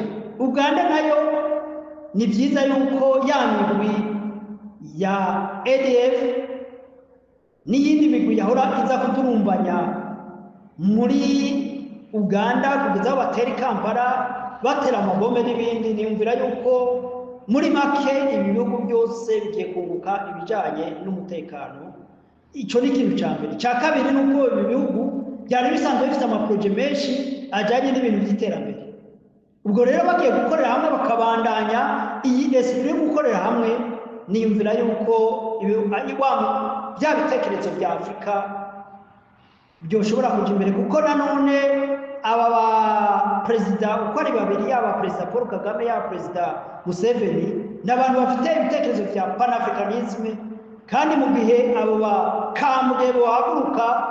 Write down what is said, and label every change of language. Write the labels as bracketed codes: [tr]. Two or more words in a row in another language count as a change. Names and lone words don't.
[rw] Uganda nayo ni byiza yuko ya migwi ya ADF n'iyindi migwi yahora iza kuturumbanya muri Uganda kugeza aho batera Kampala batera amabombe n'ibindi, niyumvira yuko muri make ibi bihugu byose bigiye kunguka ibijyanye n'umutekano. Icyo ni ikintu cya mbere. Cya kabiri ni uko ibi bihugu byari bisanzwe bifite amaporoje menshi ajyanye n'ibintu by'iterambere. Ubwo rero bagiye gukorera hamwe bakabandanya iyi esprit yo gukorera hamwe, niyumvira yuko bya bitekerezo bya Afrika byoshobora kujya imbere, kuko nanone aba ba perezida uko ari babiri, yaba perezida Paul Kagame yaba perezida Museveni, ni abantu bafite ibitekerezo bya panafricanisme, kandi mu gihe abo bakambwe bahaguruka